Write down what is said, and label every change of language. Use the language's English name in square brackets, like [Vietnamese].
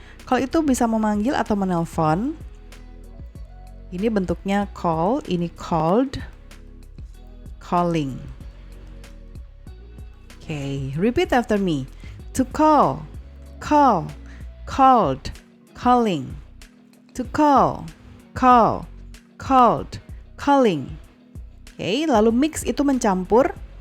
[Indonesian] Call itu bisa memanggil atau menelpon. Ini bentuknya call, ini called, calling. [English] Okay, repeat after me. To call, call, called, calling. To call, call, called, calling. [Indonesian] Okay, lalu mix itu mencampur.